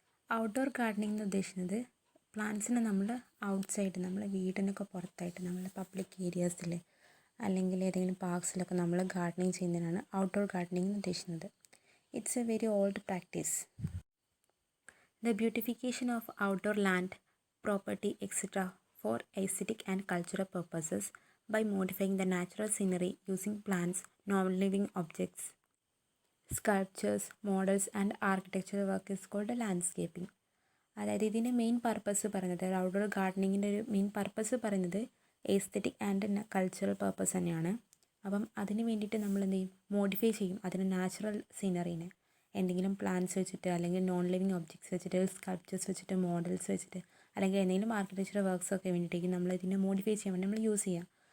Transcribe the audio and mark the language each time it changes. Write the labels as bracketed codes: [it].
[ml] Outdoor gardening എന്ന് ഉദ്ദേശിക്കുന്നത് പ്ലാന്റ്സിനെ നമ്മൾ ഔട്ട്സൈഡ്, നമ്മൾ വീടിനൊക്കെ പുറത്തായിട്ട് നമ്മൾ പബ്ലിക് ഏരിയാസിൽ അല്ലെങ്കിൽ ഏതെങ്കിലും പാർക്സിലൊക്കെ നമ്മൾ ഗാർഡനിങ് ചെയ്യുന്നതിനാണ് ഔട്ട്ഡോർ ഗാർഡനിങ് എന്ന് ഉദ്ദേശിക്കുന്നത്. [en] It's a very old practice. The beautification of outdoor land, property, etc. for aesthetic and cultural purposes by modifying the natural scenery using plants, non-living objects, sculptures, models and architectural work is called landscaping. [ml] അതായത് ഇതിൻ്റെ main purpose പറയുന്നത്, outdoor ഗാർഡനിങ്ങിൻ്റെ ഒരു main purpose പറയുന്നത് aesthetic and cultural purpose തന്നെയാണ്. അപ്പം അതിന് വേണ്ടിയിട്ട് നമ്മൾ എന്ത് ചെയ്യും, മോഡിഫൈ ചെയ്യും അതിന് നാച്ചുറൽ സീനറീനെ. എന്തെങ്കിലും പ്ലാന്റ്സ് വെച്ചിട്ട് അല്ലെങ്കിൽ നോൺ ലിവിങ് ഒബ്ജക്ട്സ് വെച്ചിട്ട്, സ്കൾപ്ചേഴ്സ് വെച്ചിട്ട്, മോഡൽസ് വെച്ചിട്ട്, അല്ലെങ്കിൽ എന്തെങ്കിലും ആർക്കിടെക്ചറൽ വർക്ക്സൊക്കെ വേണ്ടിയിട്ടേക്കും നമ്മൾ ഇതിനെ മോഡിഫൈ ചെയ്യാൻ വേണ്ടി നമ്മൾ യൂസ് ചെയ്യുക.